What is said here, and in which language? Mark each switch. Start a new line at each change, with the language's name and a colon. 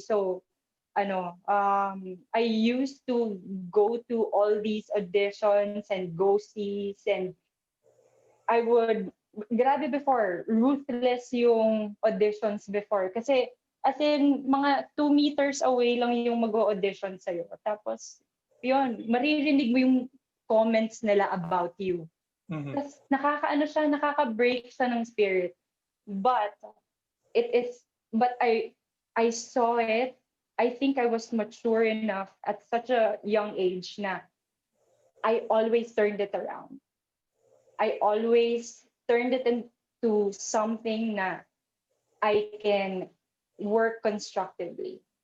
English: So I used to go to all these auditions and go sees, and I would, grabe before, ruthless yung auditions before.
Filipino: Kasi, as in, mga 2 meters away lang yung mag-audition sa'yo. Tapos, yun, maririnig mo yung comments nila about you. Mhm. Tapos, nakaka-break siya ng spirit.
English: But, it is, but I saw it. I think I was mature enough at such a young age na I always turned it around. I always turned it into something na I can work constructively.